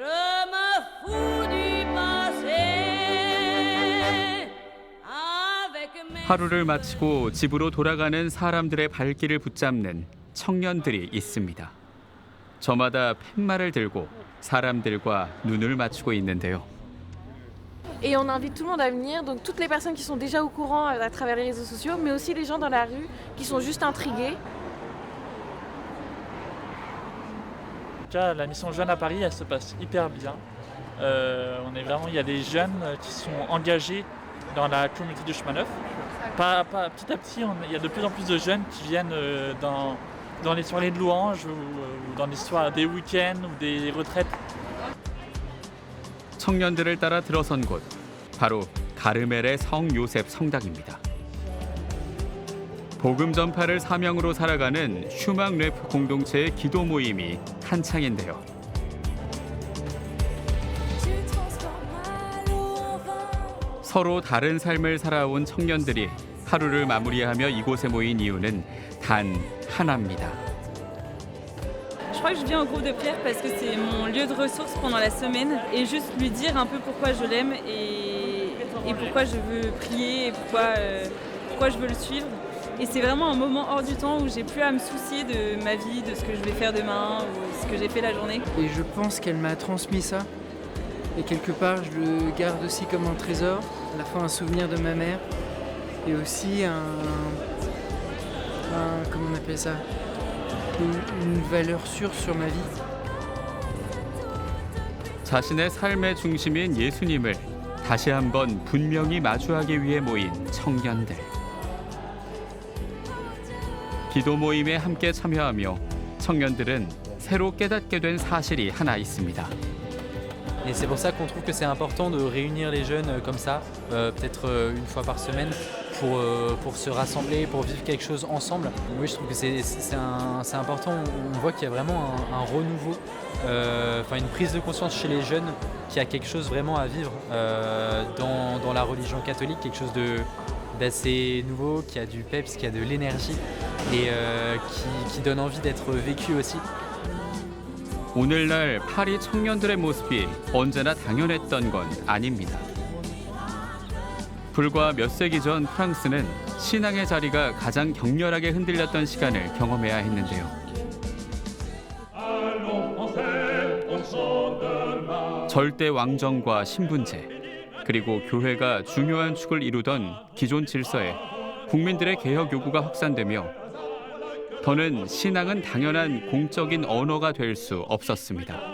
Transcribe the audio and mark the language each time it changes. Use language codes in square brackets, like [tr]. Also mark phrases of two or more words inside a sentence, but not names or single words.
[ko] 하루를 마치고 집으로 돌아가는 사람들의 발길을 붙잡는 청년들이 있습니다. 저마다 팻말을 들고 사람들과 눈을 맞추고 있는데요. [fr] Et on invite tout le monde à venir, donc toutes les personnes qui sont déjà au courant à travers les réseaux sociaux, mais aussi les gens dans la rue qui sont juste intrigués. Déjà, la mission Jeunes à Paris, elle se passe hyper bien. Il y a des jeunes qui sont engagés dans la communauté du chemin neuf. Petit à petit, il y a de plus en plus de jeunes qui viennent dans les soirées de louanges ou dans des week-ends ou des retraites. [ko] 청년들을 따라 들어선 곳, 바로 가르멜의 성 요셉 성당입니다. 복음 전파를 사명으로 살아가는 슈망 래프 공동체의 기도 모임이 한창인데요. 서로 다른 삶을 살아온 청년들이 하루를 마무리하며 이곳에 모인 이유는 단 하나입니다. [fr] Je crois que je viens au groupe de prière parce que c'est mon lieu de ressources pendant la semaine et juste lui dire un peu pourquoi je l'aime et pourquoi je veux prier et pourquoi je veux le suivre. Et c'est vraiment un moment hors du temps où j'ai plus à me soucier de ma vie, de ce que je vais faire demain ou ce que j'ai fait la journée. Et je pense qu'elle m'a transmis ça. Et quelque part, je le garde aussi comme un trésor, à la fois un souvenir de ma mère et aussi comment on appelle ça, une valeur sûre sur ma vie. [ko] 자신의 삶의 중심인 예수님을 다시 한번 분명히 마주하기 위해 모인 청년들. 기도 모임에 함께 참여하며 청년들은 새로 깨닫게 된 사실이 하나 있습니다. [fr] Et c'est pour ça qu'on trouve que c'est important de réunir les jeunes comme ça, peut-être une fois par semaine, pour se rassembler, pour vivre quelque chose ensemble. Oui, je trouve que c'est important. On voit qu'il y a vraiment un renouveau, une prise de conscience chez les jeunes qu'il y a quelque chose vraiment à vivre dans la religion catholique, quelque chose d'assez nouveau, qui a du peps, qui a de l'énergie et qui donne envie d'être vécu aussi. [ko] 오늘날 파리 청년들의 모습이 언제나 당연했던 건 아닙니다. 불과 몇 세기 전 프랑스는 신앙의 자리가 가장 격렬하게 흔들렸던 시간을 경험해야 했는데요. 절대 왕정과 신분제, 그리고 교회가 중요한 축을 이루던 기존 질서에 국민들의 개혁 요구가 확산되며 더는 신앙은 당연한 공적인 언어가 될 수 없었습니다.